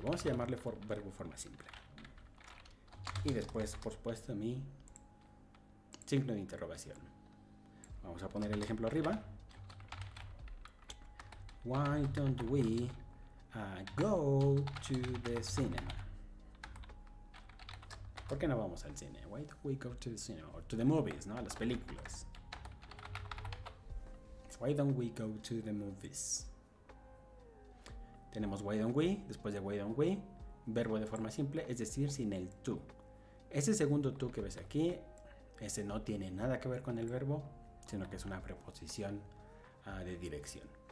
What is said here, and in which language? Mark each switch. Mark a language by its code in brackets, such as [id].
[es] Vamos a llamarle verbo forma simple. Y después, por supuesto, mi signo de interrogación. Vamos a poner el ejemplo arriba. [en] Why don't we go to the cinema? [es] ¿Por qué no vamos al cine? [en] Why don't we go to the cinema? Or to the movies, [es] ¿no? A las películas. [en] Why don't we go to the movies? [es] Tenemos why don't we, después de why don't we, verbo de forma simple, es decir, sin el to. Ese segundo to que ves aquí, ese no tiene nada que ver con el verbo, sino que es una preposición de dirección.